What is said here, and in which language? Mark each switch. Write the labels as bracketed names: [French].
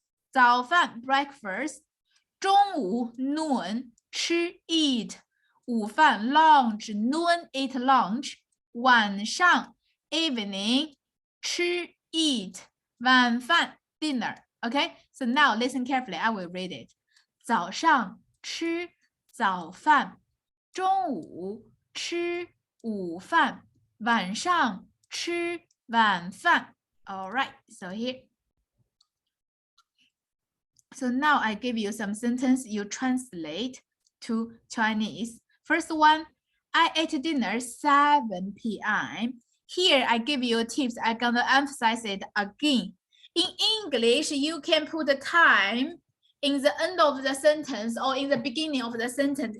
[English] 早饭 breakfast. 中午 noon 吃 eat. 午饭 lunch. Noon eat lunch. 晚上 evening 吃 eat. 晚饭 dinner. Okay, so now listen carefully. I will read it. [Chinese] 早上吃早饭，中午吃午饭，晚上吃晚饭。 [English] All right, so here. So now I give you some sentence you translate to Chinese. First one, I ate dinner 7 p.m. Here I give you tips. I'm gonna emphasize it again. In English, you can put the time in the end of the sentence or in the beginning of the sentence.